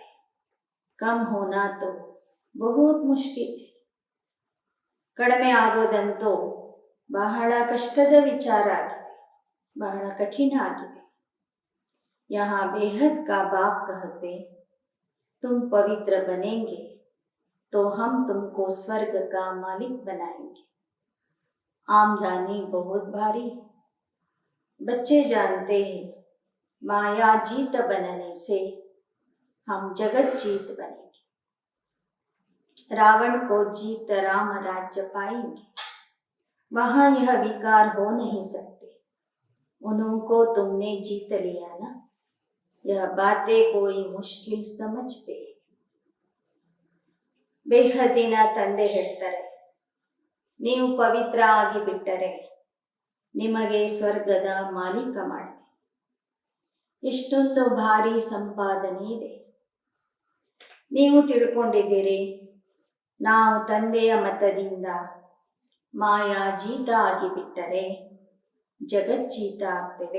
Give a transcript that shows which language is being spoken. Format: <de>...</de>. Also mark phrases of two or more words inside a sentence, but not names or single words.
<hi>कम होना तो बहुत मुश्किल.</hi> <kn>ಕಡಿಮೆ ಆಗೋದಂತೂ ಬಹಳ ಕಷ್ಟದ ವಿಚಾರ ಆಗಿದೆ, ಬಹಳ ಕಠಿಣ ಆಗಿದೆ.</kn> <hi>यहाँ बेहद का बाप कहते, तुम पवित्र बनेंगे तो हम तुमको स्वर्ग का मालिक बनाएंगे. आमदनी बहुत भारी है. बच्चे जानते हैं माया जीत बनने से हम जगत जीत बनेंगे. रावण को जीत राम राज्य पाएंगे. वहाँ यह विकार हो नहीं सकते. उनको तुमने जीत लिया ना, यह बातें कोई मुश्किल समझते.</hi> <kn>ಬೇಹದ್ದಿನ ತಂದೆ ಹೇಳ್ತಾರೆ, ನೀವು ಪವಿತ್ರ ಆಗಿಬಿಟ್ಟರೆ ನಿಮಗೆ ಸ್ವರ್ಗದ ಮಾಲೀಕ ಮಾಡ್ತೀನಿ. ಎಷ್ಟೊಂದು ಭಾರಿ ಸಂಪಾದನೆ ಇದೆ. ನೀವು ತಿಳ್ಕೊಂಡಿದ್ದೀರಿ, ನಾವು ತಂದೆಯ ಮತದಿಂದ ಮಾಯಾ ಜೀತ ಆಗಿಬಿಟ್ಟರೆ ಜಗಜ್ಜೀತ ಆಗ್ತೇವೆ.</kn>